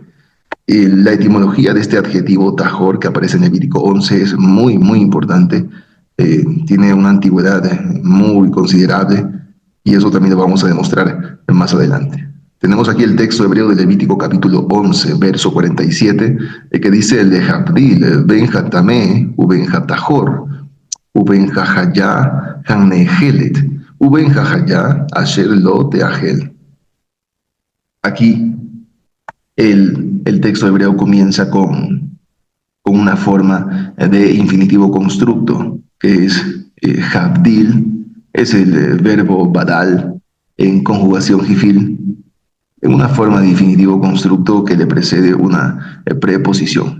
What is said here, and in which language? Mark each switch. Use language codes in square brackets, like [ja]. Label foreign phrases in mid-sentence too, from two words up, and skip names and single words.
[es] La etimología de este adjetivo tajor que aparece en Levítico 11 es muy, muy importante. Tiene una antigüedad muy considerable, y eso también lo vamos a demostrar más adelante. Tenemos aquí el texto hebreo de Levítico capítulo 11, verso 47, que dice: [he] להבדיל בין הטמא ובין הטהור ובין החיה הנאכלת ובין החיה אשר לא תאכל. [es] Aquí el texto hebreo comienza con una forma de infinitivo constructo, que es habdil, es el verbo badal en conjugación jifil, en una forma de infinitivo constructo que le precede una preposición.